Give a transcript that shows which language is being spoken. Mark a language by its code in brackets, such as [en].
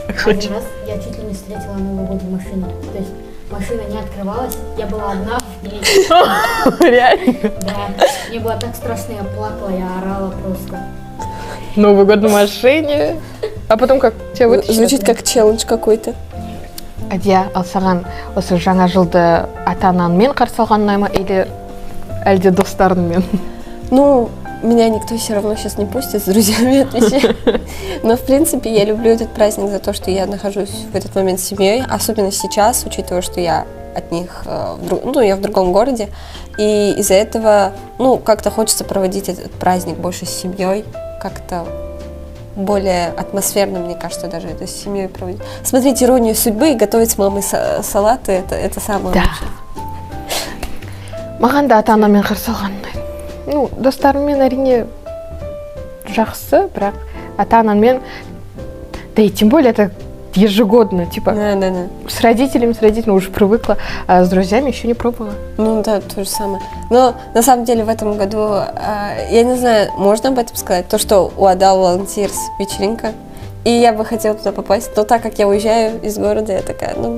[ru] Один раз я чуть ли не встретила Новый год в машине. То есть машина не открывалась, я была одна в ней. Реально? Да, мне было так страшно, я плакала, я орала просто. Новый год в машине. А потом как? Тебя вытащили? Звучит как челлендж какой-то. [kk] Адия, ал саған осы жаңа жылды ата-анаңмен қарсы алған ұнай ма [ru] или [kk] әлде достарыңмен? [ru] Ну, меня никто все равно сейчас не пустит с друзьями отвечать. Но, в принципе, я люблю этот праздник за то, что я нахожусь в этот момент с семьей, особенно сейчас, учитывая, что я от них, я в другом городе, и из-за этого, как-то хочется проводить этот праздник больше с семьей, как-то более атмосферно, мне кажется, даже это с семьей проводить. Смотреть «Иронию судьбы» и готовить с мамой салаты, это самое лучшее. [kk] Маған да ата-анаммен қарсы алған ұнайды. Достарыммен әрине жақсы, бірақ ата-анаммен, [ru] да и тем более это ежегодно, типа Да. с родителями уже привыкла, а с друзьями еще не пробовала. Да, то же самое. Но на самом деле в этом году, я не знаю, можно об этом сказать, то, что у Adal Volunteers вечеринка, и я бы хотела туда попасть, но так как я уезжаю из города, я такая,